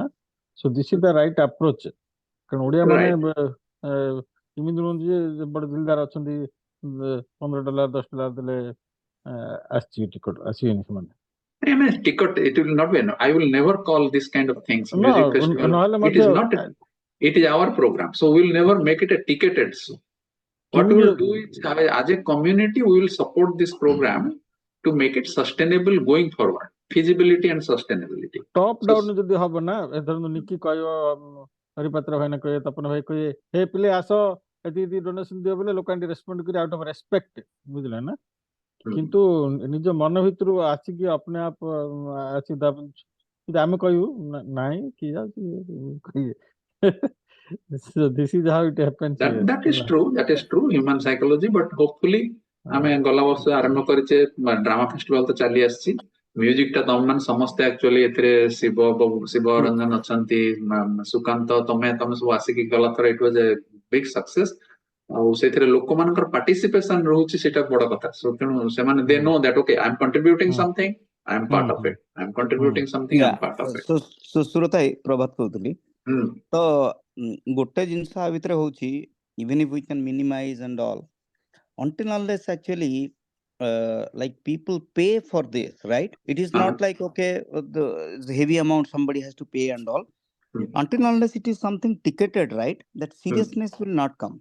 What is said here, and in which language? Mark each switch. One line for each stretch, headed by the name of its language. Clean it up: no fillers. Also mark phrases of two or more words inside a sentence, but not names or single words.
English: So this is the right approach.
Odia: କାରଣ ଓଡ଼ିଆ ମାନେ ଏମିତି ନୁହନ୍ତି ଯେ ବଡ ଦିଲଦାର ଅଛନ୍ତି, $15 $10 ଦେଲେ ଆସିଛି ଟିକଟ, ଆସିବେନି ସେମାନେ।
English: I mean, ticket, it will not be. I will never call this kind of things No, music festival. ନହେଲେ It ମଧ୍ୟ is not. It is our program, so we will never make it a ticketed show. What we will do is, as a community, we will support this program to make it sustainable going forward. Feasibility and sustainability. top down
Odia: ଯଦି ହବ ନା, ଧରନ୍ତୁ ନିକି କହିବ, ହରିପାତ୍ର ଭାଇନା କହିବେ, ତପନ ଭାଇ କହିବେ, ହେ ପିଲେ ଆସ ଏତିକି ଡୋନେସନ ଦିଅ ବୋଲେ ଲୋକ ରେସ୍ପଣ୍ଡ କରି
English: out of respect,
Odia: ବୁଝିଲ ନା। କିନ୍ତୁ ନିଜ ମନ ଭିତରୁ ଆସିକି
Hindi: अपने आप
Odia: ଆସି ଆମେ କହିବୁ ନାଇଁ କିଏ ଯାଉଛି କହିବେ।
English: This is how it happens here. That is true. That is true. Human psychology, but hopefully,
Odia: ଆମେ ଗଲା ବର୍ଷ ଆରମ୍ଭ କରିଛେ
English: drama festival
Odia: ତ ଚାଲି ଆସିଛି। ମ୍ୟୁଜିକ ଟା ତମ ମାନେ ସମସ୍ତେ ଆକ୍ଚୁଆଲି ଏଥିରେ ଶିବ ରଞ୍ଜନ ଅଛନ୍ତି, ସୁକାନ୍ତ, ତମେ ସବୁ ଆସିକି ଗଲା ଥର
English: it was a big success.
Odia: ଆଉ ସେଥିରେ ଲୋକମାନଙ୍କର ପାର୍ଟିସିପେସନ ରହୁଛି, ସେଇଟା ବଡ କଥା। ତେଣୁ ସେମାନେ
English: they know that okay I am contributing something, I am part of it, I am contributing something, I am part of it.
Odia: ସୁଶ୍ରୁତ ଭାଇ ପ୍ରଭାତ କହୁଥିଲି। ତ ଗୋଟେ ଜିନିଷ ଆ ଭିତରେ ହଉଛି,
English: even if we can minimize and all, until unless actually like people pay for this, right? It is not like, okay, the heavy amount somebody has to pay and all. Until unless it is something ticketed, right? That seriousness will not come.